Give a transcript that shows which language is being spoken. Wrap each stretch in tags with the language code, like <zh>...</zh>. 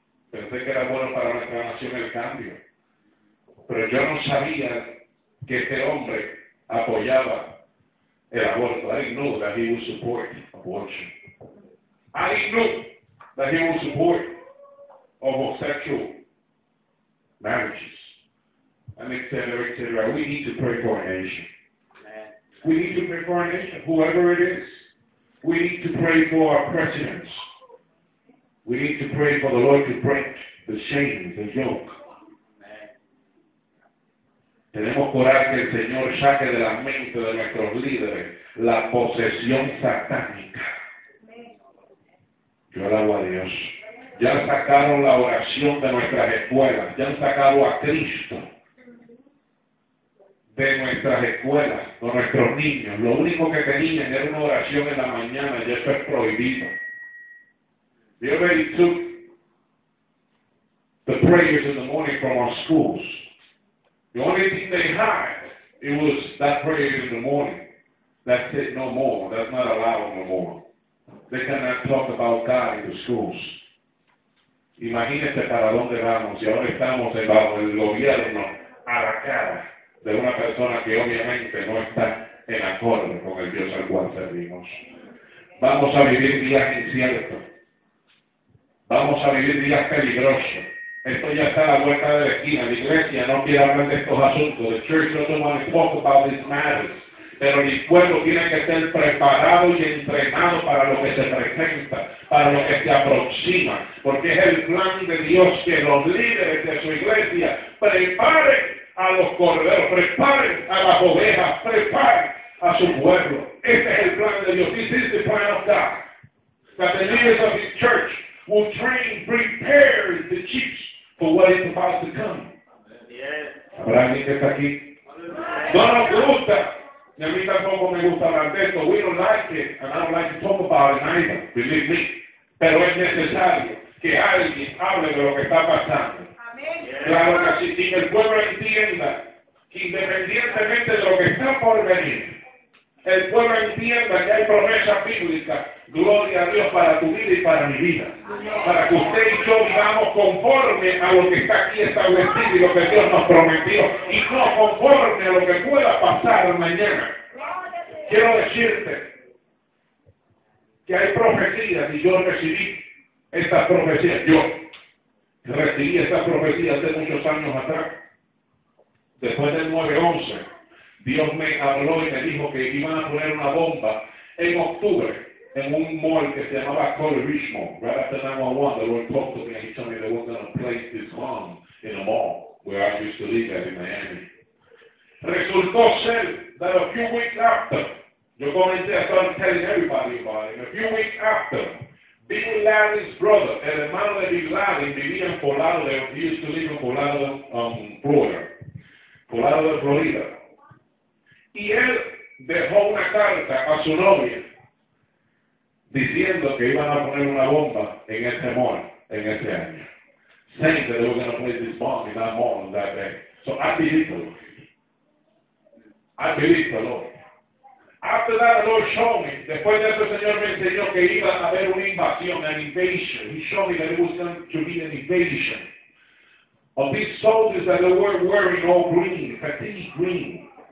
<es>Pensé que era bueno para la nación el cambio. Pero yo no sabía que este hombre apoyaba el aborto.</es> <en>I didn't know that he would support abortion. I didn't know that he would support homosexual marriages. And et cetera, we need to pray for a nation. We need to pray for our nation, whoever it is. We need to pray for our presidents. We need to pray for the Lord to break the shame, the yoke.</en> <es>Tenemos que orar que el Señor saque de la mente de nuestros líderes la posesión satánica. Yo alabo a Dios. Ya sacaron la oración de nuestras escuelas. Ya han sacado a Cristo de nuestras escuelas, con nuestros niños. Lo único que tenían era una oración en la mañana y eso es prohibido.</es> <en>They already took the prayers in the morning from our schools. The only thing they had, it was that prayer in the morning. That's it, no more. That's not allowed no more. They cannot talk about God in the schools.</en> <es>Imagínense para dónde vamos. Y ahora estamos bajo el gobierno a la cara de una persona que obviamente no está en acuerdo con el Dios al cual servimos. Vamos a vivir días inciertos. Vamos a vivir días peligrosos. Esto ya está a la vuelta de la esquina. La iglesia no quiere hablar de estos asuntos.</es> <en>The church doesn't want to talk about these matters.</en> <es>Pero mi pueblo tiene que estar preparado y entrenado para lo que se presenta, para lo que se aproxima. Porque es el plan de Dios que los líderes de su iglesia preparen a los corderos, preparen a las ovejas, preparen a su pueblo. Este es el plan de Dios.</es> <en>This is the plan of God. That the leaders of his church will train, prepare the sheep for what is about to come.</en> <es>¿Habrá alguien que está aquí? No nos gusta. Y a mí tampoco me gusta hablar de esto.</es> <en>We don't like it. And I don't like to talk about it either. Believe me.</en> <es>Pero es necesario que alguien hable de lo que está pasando. Claro que sí, y que el pueblo entienda que independientemente de lo que está por venir, el pueblo entienda que hay promesa bíblica, gloria a Dios para tu vida y para mi vida. Para que usted y yo vamos conforme a lo que está aquí establecido y lo que Dios nos prometió. Y no conforme a lo que pueda pasar mañana. Quiero decirte que hay profecías y yo recibí estas profecías. Yo recibí esa profecía hace muchos años atrás. Después del 9-11, Dios me habló y me dijo que iban a poner una bomba en octubre en un mall que se llamaba Cole Richmond.</es> <en>Right after 9-1-1, the Lord talked to me and he told me they were going to place this bomb in a mall where I used to live at in Miami.</en> <es>Resultó ser</es> <en>that a few weeks after,</en> <es>yo comencé a estar</es> <en>telling everybody about it, a few weeks after, Bin Laden's brother,</en> <es>el hermano de Bin Laden, vivía en Poblado,</es> <en>he used to live in Poblado, Florida.</en> <es>Poblado de Florida. Y él dejó una carta a su novia diciendo que iban a poner una bomba en ese mall, en ese año.</es> <en>Saying that they were going to place this bomb in that mall on that day. So I believe the Lord. I believe the Lord. After that, the Lord showed me,</en> <es>después de eso el Señor me enseñó que iba a haber una invasión,</es> <en>an invasion. He showed me that it was going to be an invasion of these soldiers that they were wearing all green, fatigue green.</en>